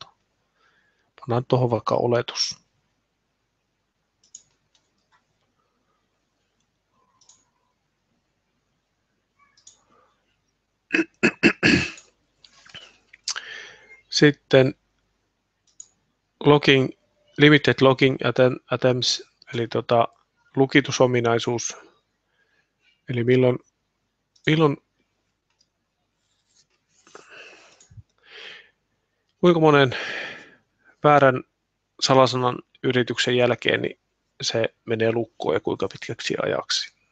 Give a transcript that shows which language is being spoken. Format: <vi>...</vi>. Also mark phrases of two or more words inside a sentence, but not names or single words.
<fi>Pannaan tuohon vaikka oletus. Sitten</fi> <en>limited logging attempts,</en> <fi>eli lukitusominaisuus, eli milloin kuinka monen väärän salasanan yrityksen jälkeen niin se menee lukkoon ja kuinka pitkäksi ajaksi.</fi>